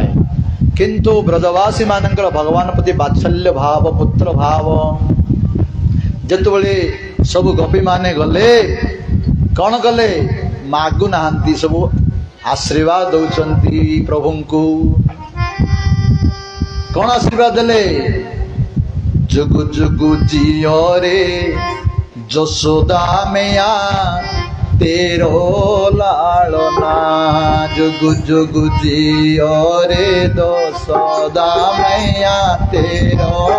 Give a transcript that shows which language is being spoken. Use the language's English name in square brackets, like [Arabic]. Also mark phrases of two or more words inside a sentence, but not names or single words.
[Odia] କିନ୍ତୁ ବ୍ରଜବାସୀ ମାନଙ୍କର ଭଗବାନ ପ୍ରତି ବାତ୍ସଲ୍ୟ ଭାବ, ପୁତ୍ର ଭାବ। ଯେତେବେଳେ ସବୁ ଗୋପୀ ମାନେ ଗଲେ, କଣ କଲେ? ମାଗୁନାହାନ୍ତି, ସବୁ ଆଶୀର୍ବାଦ ଦଉଛନ୍ତି ପ୍ରଭୁଙ୍କୁ। କଣ ଆଶୀର୍ବାଦ ଦେଲେ? [Braj] जुगु जुगु जियो रे जसोदा मैया तेरो लालना। जुगु जुगु जियो रे जसोदा मैया तेरो।